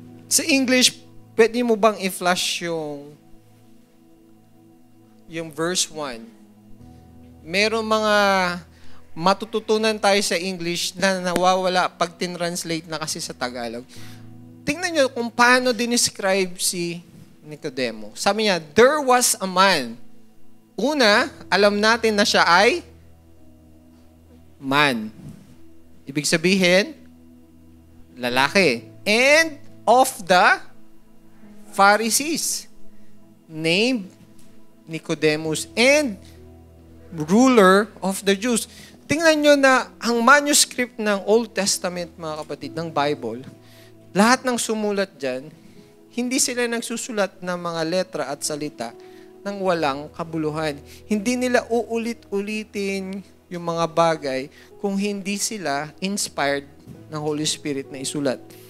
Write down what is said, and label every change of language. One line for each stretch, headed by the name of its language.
Filipino: Sa English, pwede mo bang i-flash yung verse 1? Merong mga matututunan tayo sa English na nawawala pag tin-translate na kasi sa Tagalog. Tingnan nyo kung paano dinescribe si Nicodemo. Sabi niya,
English: there was a man.
Filipino: Una, alam natin na siya ay man. Ibig sabihin, lalaki.
English: And of the Pharisees, named Nicodemus, and ruler of the Jews.
Filipino: Tingnan nyo na ang manuscript ng Old Testament, mga kapatid, ng Bible, lahat ng sumulat dyan, hindi sila nagsusulat ng mga letra at salita ng walang kabuluhan. Hindi nila uulit-ulitin yung mga bagay kung hindi sila inspired ng Holy Spirit na isulat.